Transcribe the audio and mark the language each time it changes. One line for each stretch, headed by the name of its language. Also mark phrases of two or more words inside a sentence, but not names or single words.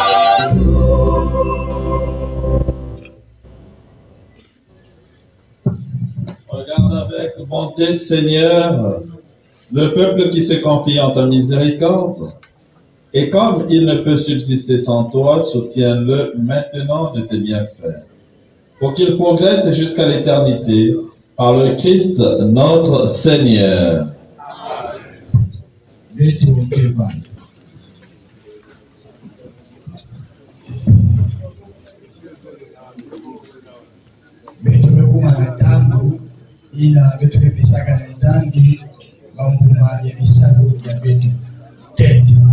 French: Regarde avec bonté, Seigneur, le peuple qui se confie en ta miséricorde. Et comme il ne peut subsister sans toi, soutiens-le maintenant de tes bienfaits, pour qu'il progresse jusqu'à l'éternité, par le Christ notre Seigneur.
Kongo: Ina betu bisaka na tangi bambuma ya bisago ya betu tete.